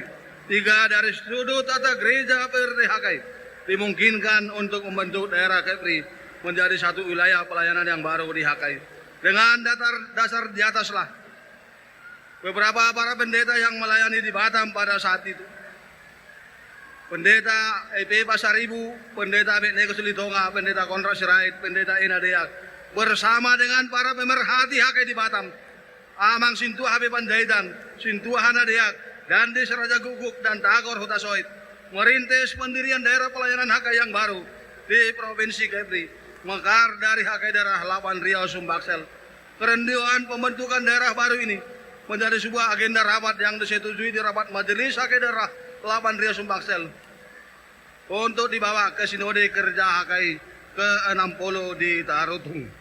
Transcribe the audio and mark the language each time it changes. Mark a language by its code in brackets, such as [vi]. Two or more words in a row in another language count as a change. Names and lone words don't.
[id] 3, dari sudut tata gereja PRT HKI dimungkinkan untuk membentuk daerah Kepri menjadi satu wilayah pelayanan yang baru di HKI. Dengan dasar di ataslah beberapa para pendeta yang melayani di Batam pada saat itu. Pendeta EP Pasaribu, Pendeta Abednego Sulitonga, Pendeta Konrad Sirait, Pendeta Ina Deak, bersama dengan para pemerhati HKI di Batam, Amang Sintua Habib Panjaitan, Sintua Hana Deak, dan Desa Raja Guguk dan Tagor Hutasoid, merintis pendirian daerah pelayanan HKI yang baru di Provinsi Kepri, mekar dari HKI Daerah 8 Riau Sumbaksel. Kerendian pembentukan daerah baru ini menjadi sebuah agenda rapat yang disetujui di rapat Majelis HKI Daerah 8 Riau Sumbaksel untuk dibawa ke Sinode Kerja HKI ke-60 di Tarutung.